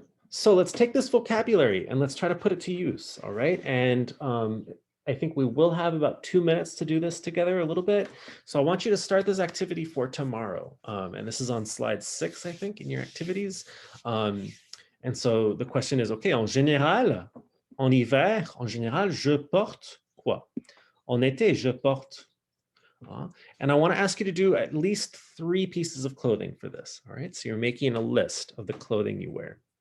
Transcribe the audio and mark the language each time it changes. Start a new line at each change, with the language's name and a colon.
English: So let's take this vocabulary and let's try to put it to use, all right? And I think we will have about 2 minutes to do this together a little bit. So I want you to start this activity for tomorrow. And this is on slide 6, I think, in your activities. And so the question is, okay,
French: en général, en hiver, en général, je porte quoi? En été, je porte.
English: And I want to ask you to do at least 3 pieces of clothing for this, all right? So you're making a list of the clothing you wear.